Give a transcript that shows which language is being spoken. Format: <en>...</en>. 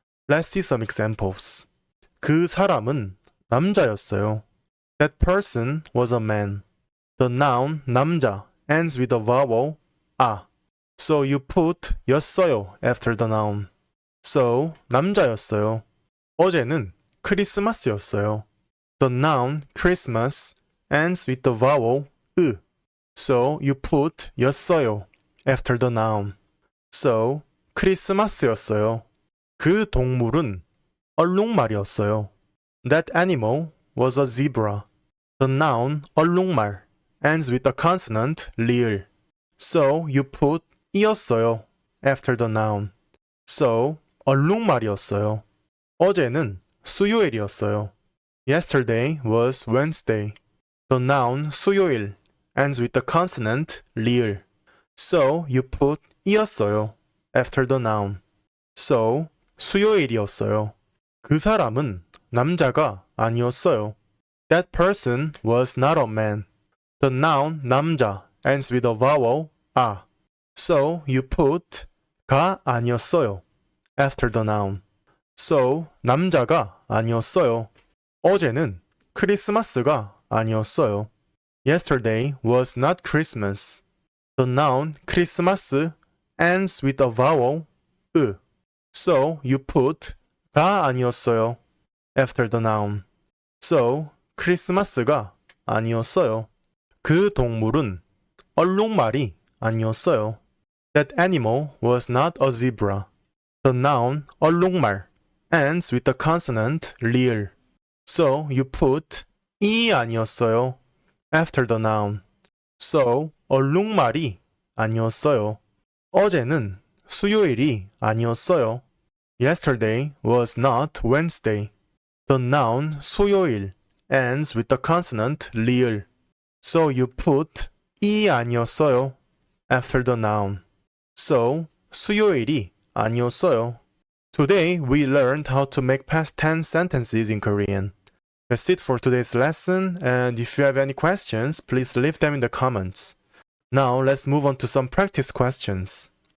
<en>Let's see some examples.</en> <ko>그 사람은 남자였어요.</ko> <en>That person was a man. The noun 남자 ends with a vowel 아. So you put 였어요 after the noun. So 남자였어요.</en> <ko>어제는 크리스마스였어요.</ko> <en>The noun Christmas ends with the vowel 으. So you put 였어요 after the noun. So 크리스마스였어요.</en> <ko>그 동물은 얼룩말이었어요.</ko> <en>That animal was a zebra. The noun 얼룩말 ends with the consonant 리을. So you put 이었어요 after the noun. So 얼룩말이었어요.</en> <ko>어제는 수요일이었어요.</ko> <en>Yesterday was Wednesday. The noun 수요일 ends with the consonant 리을. So you put 이었어요 after the noun. So 수요일이었어요.</en> <ko>그 사람은 남자가 아니었어요.</ko> <en>That person was not a man. The noun 남자 ends with a vowel 아. So you put 가 아니었어요 after the noun.</en> <ko>So 남자가 아니었어요. 어제는 크리스마스가 아니었어요.</ko> <en>Yesterday was not Christmas. The noun 크리스마스 ends with a vowel 으. So you put 가 아니었어요 after the noun.</en> <ko>So 크리스마스가 아니었어요. 그 동물은 얼룩말이 아니었어요.</ko> <en>That animal was not a zebra. The noun 얼룩말 ends with the consonant 리을. So you put 이 아니었어요 after the noun.</en> <ko>So, 얼룩말이 아니었어요. 어제는 수요일이 아니었어요.</ko> <en>Yesterday was not Wednesday. The noun 수요일 ends with the consonant 리을. So you put 이 아니었어요 after the noun.</en> <ko>So, 수요일이 아니었어요.</ko> <en>Today we learned how to make past tense sentences in Korean. That's it for today's lesson, and if you have any questions, please leave them in the comments. Now let's move on to some practice questions.</en>